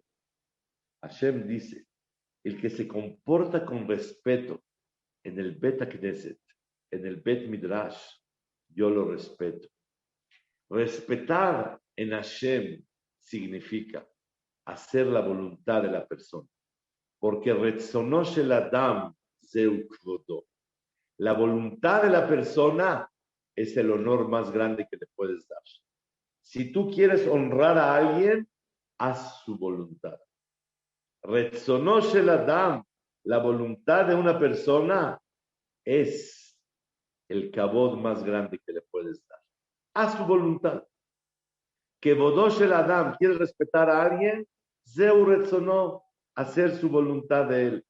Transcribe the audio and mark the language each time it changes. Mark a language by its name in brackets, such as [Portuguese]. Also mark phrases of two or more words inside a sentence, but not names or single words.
[Spanish] Hashem dice, el que se comporta con respeto en el Bet Knesset, en el Bet Midrash, yo lo respeto. Respetar en Hashem significa hacer la voluntad de la persona. [Hebrew] Porque רצונו של אדם זהו כבודו. [Spanish] La voluntad de la persona es el honor más grande que le puedes dar. Si tú quieres honrar a alguien, haz su voluntad. [Hebrew] רצונו של אדם, [Spanish] la voluntad de una persona es el kabod más grande que le puedes dar. Haz su voluntad. [Hebrew] כבודו של אדם, [Spanish] ¿quieres respetar a alguien? [Hebrew] זהו רצונו, [Spanish] hacer su voluntad de él.